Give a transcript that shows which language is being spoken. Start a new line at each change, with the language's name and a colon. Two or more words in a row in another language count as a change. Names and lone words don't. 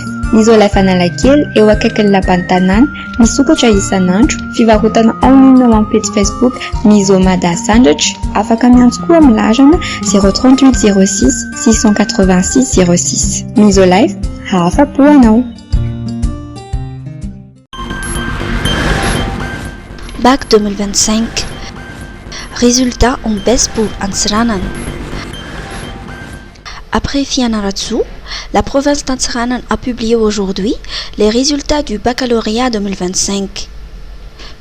Malagasy: Ny Isolife Analakely eo akaikin'ny lapan'ny tanàna, misokatra isan'andro, fivarotana online ao amin'ny page Facebook Misomada Sandratra, afaka miantso koa amin'ny larana 038 06 686 06. Isolife, afa-po anao.
French: Bac 2025. Résultats en baisse pour Antsiranan. Après Fianarantsoa, la province d'Antsiranan a publié aujourd'hui les résultats du baccalauréat 2025.